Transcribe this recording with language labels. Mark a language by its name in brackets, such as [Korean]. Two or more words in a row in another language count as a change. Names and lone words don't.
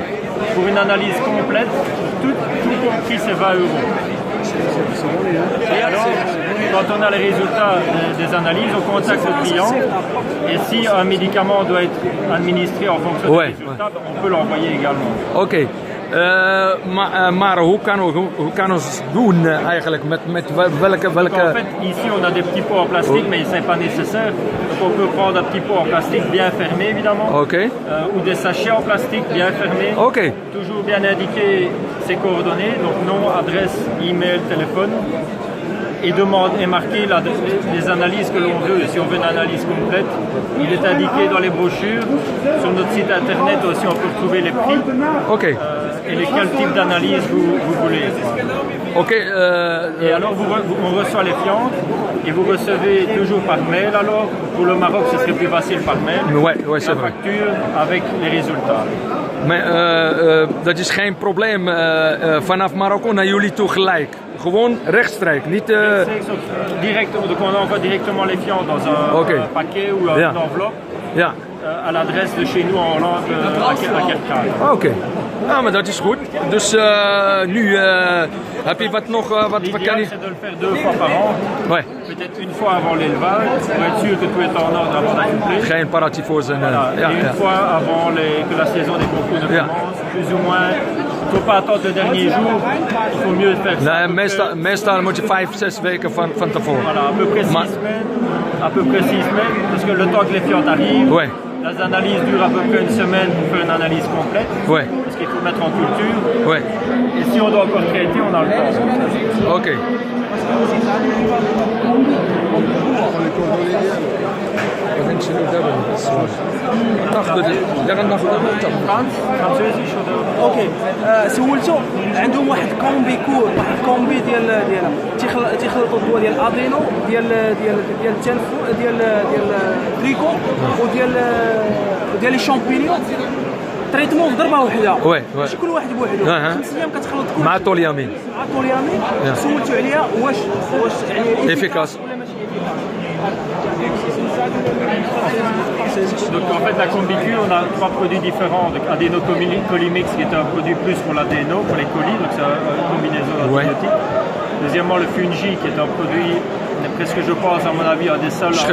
[French] Pour une analyse complète, tout compris, c'est 20 €. Et alors, quand on a les résultats des analyses, on contacte le client. Et si un médicament doit être administré en fonction Ouais, des résultats, on peut l'envoyer également. [Dutch] Oké. Maar hoe kan ons doen eigenlijk? Met welke... [French] Donc, en fait, ici, on a des petits pots en plastique, mais ce n'est pas nécessaire. Donc, on peut prendre un petit pot en plastique bien fermé, évidemment. [Dutch] Oké. [French] Ou des sachets en plastique bien fermés. [Dutch] Oké. [French] Toujours bien indiquer ses coordonnées, donc nom, adresse, email, téléphone. Et marquer les analyses que l'on veut. Si on veut une analyse complète, il est indiqué dans les brochures. Sur notre site internet aussi, on peut retrouver les prix [Dutch] Oké. [French] et quel type d'analyse vous voulez. [Dutch] Oké. [French] Et alors, on reçoit les fientes et vous recevez toujours par mail. Alors, pour le Maroc, ce serait plus facile par mail. Ouais, c'est La vrai. facture avec les résultats. [Dutch] Maar dat is geen probleem vanaf Marokko naar jullie toe gelijk. Gewoon rechtstreeks, niet... [French] Direct, donc on envoie directement les fientes dans un [Dutch] Ok. paquet ou une Ja. [French] enveloppe [Dutch] Ja. [French] à l'adresse de chez nous en Hollande, à Kerkrade. [Dutch] Oké. Nou, maar dat is goed. Dus nu heb je wat nog... wat kan [French] L'idéal, je... c'est de le faire 2 fois par an, Ouais. peut-être une fois avant l'élevage, pour être sûr que tout est en ordre avant d'accoupler. [Dutch] Geen paratyfose en... [French] Voilà. [Dutch] ja, [French] Et une [Dutch] ja. [French] fois avant que la saison des concours ne [Dutch] Ja. [French] commence, plus ou moins. Il ne faut pas attendre le dernier jour, il faut mieux faire ça. [Dutch] Nee, meestal moet je 5-6 weken van tevoren. [French] Voilà, à peu près 6 Ma- semaines, à peu près 6 semaines, parce que le temps que les fientes arrivent, Ouais. les analyses durent à peu près une semaine pour faire une analyse complète, Ouais. parce qu'il faut mettre en culture, Ouais. et si on doit encore traiter, on a le temps. [Dutch] Oké. [Arabic] فرنسيزي شو ده؟ اوكي سولته عندهم واحد كومبي تيخلطوا الدواء ديال الادينو ديال التنفس ديال التريكو وديال [French] les champignons traitement [Arabic] في ضربه واحده [French] وي. [Arabic] ماشي كل واحد بوحده أها. 5 ايام كتخلط كل مع توليامين. مع التوليامين يا. سولتو عليها واش يعني [French] Efficace. [Arabic] ولا ماشي [French] Donc en fait la Combicu, on a 3 produits différents. Donc Adénocolimix qui est un produit plus pour l'adéno, pour les colis, donc c'est une combinaison d'antibiotiques. Deuxièmement le Fungi qui est un produit, presque je pense à mon avis un des seuls à